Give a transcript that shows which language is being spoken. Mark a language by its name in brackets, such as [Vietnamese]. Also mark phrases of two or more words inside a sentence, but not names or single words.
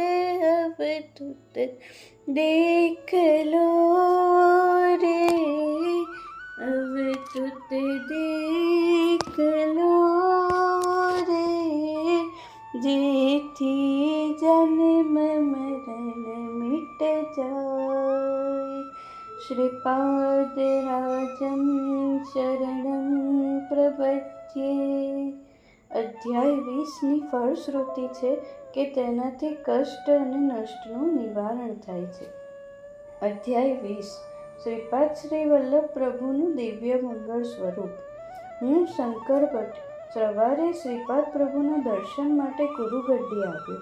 [Hindi] अवधूत देख लो रे, अवधूत देख लो रे, जेथी जन्म मरण मिट जाए। [Sanskrit] श्रीपादराजं शरणं प्रपद्ये। [Gujarati] અધ્યાય 20ની ફળશ્રુતિ છે કે તેનાથી કષ્ટ અને નષ્ટનું નિવારણ થાય છે. અધ્યાય 20. શ્રીપાદ શ્રી વલ્લભ પ્રભુનું દિવ્ય મંગળ સ્વરૂપ. હું શંકર ભટ્ટ સવારે શ્રીપાદ પ્રભુના દર્શન માટે કુરુગડ્ડી આવ્યો.